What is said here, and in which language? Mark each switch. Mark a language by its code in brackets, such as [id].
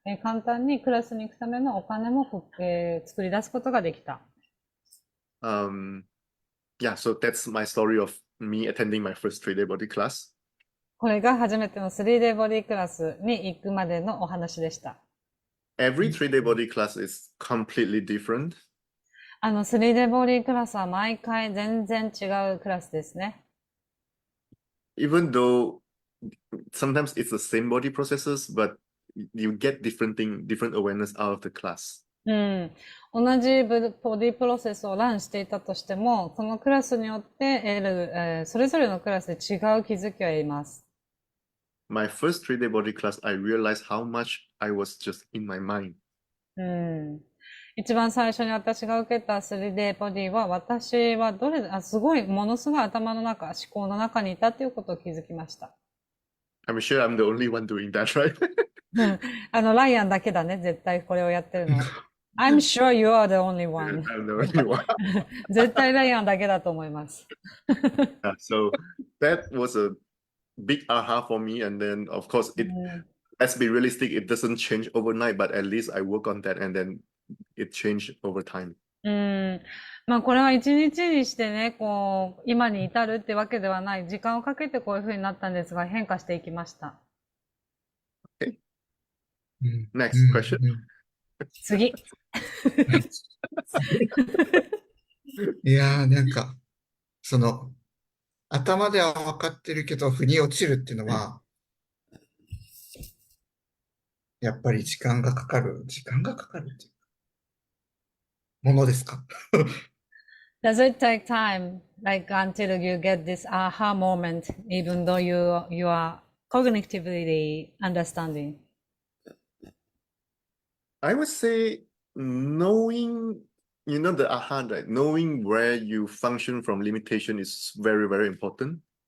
[ja] 簡単にクラスに行くためのお金も作り出すことができた。 [en] Yeah, so that's my story of me attending my first 3-day body class. [ja] これが初めての 3day ボディクラスに行くまでのお話でした。 [en] Every 3-day body class is completely different. [ja] 3day ボディクラスは毎回全然違うクラスですね。 [en] Even though sometimes it's the same body processes, but you get different awareness out of the class. [ja] 同じボディプロセスをランしていたとしても、そのクラスによって得る、それぞれのクラスで違う気づきを得ます。 [en] My first 3-day body class, I realized how much I was just in my mind. [ja] 一番最初に私が受けた 3day ボディは、私はものすごい頭の中、思考の中にいたっていうことを気づきました。 [en] I'm sure I'm the only one doing that, right? [ja] ライアンだけだね、絶対これをやってるのは。 [en] I'm sure you are the only one. I'm the only one. [ja] 絶対ライアンだけだと思います。 [en] So that was a big aha for me. And then, of course, let's be realistic, it doesn't change overnight, but at least I work on that and then it changed over time. [ja] まあこれは一日にしてね、今に至るってわけではない。時間をかけてこういう風になったんですが、変化していきました。 [en] Okay. Next question. [ja] 次。いやー、なんか、頭では分かってるけど、腑に落ちるっていうのは、やっぱり時間がかかるっていうものですか？ [en] Does it take time, like until you get this aha moment, even though you are cognitively understanding? I would say knowing, the aha, right? Knowing where you function from limitation is very, very important.